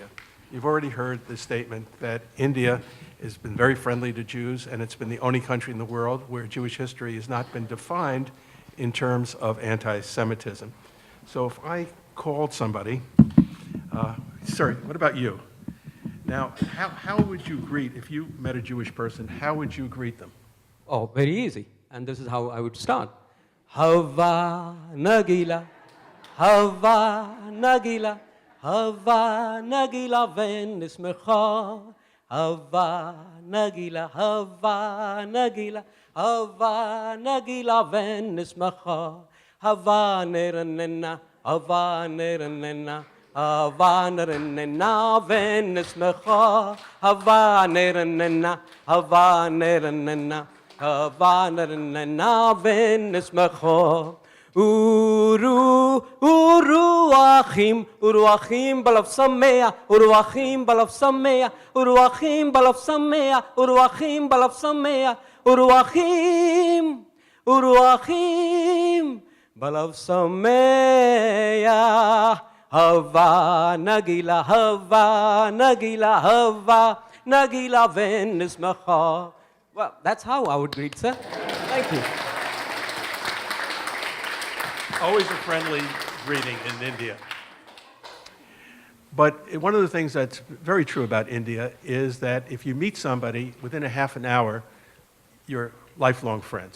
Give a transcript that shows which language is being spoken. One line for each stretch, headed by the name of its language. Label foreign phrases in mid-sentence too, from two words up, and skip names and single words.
English: You've already heard the statement that India has been very friendly to Jews, and it's been the only country in the world where Jewish history has not been defined in terms of anti-Semitism. So if I called somebody, sorry, what about you? Now, how would you greet, if you met a Jewish person, how would you greet them? Oh, very easy. And this is how I would start.
Hebrew: הבה נגילה, הבה נגילה, הבה נגילה ונשמחה. הבה נגילה, הבה נגילה, הבה נגילה ונשמחה. הבה נרננה, הבה נרננה. הבה נרננה ונשמחה. הבה נרננה, הבה נרננה. הבה נרננה ונשמחה. עורו אחים בלב שמח, עורו אחים בלב שמח, עורו אחים בלב שמח, עורו אחים בלב שמח, עורו אחים בלב שמח. הבה נגילה, הבה נגילה, הבה נגילה ונשמחה.
English: Well, that's how I would greet, sir. Thank you. Always a friendly greeting in India. But one of the things that's very true about India is that if you meet somebody within a half an hour, you're lifelong friends.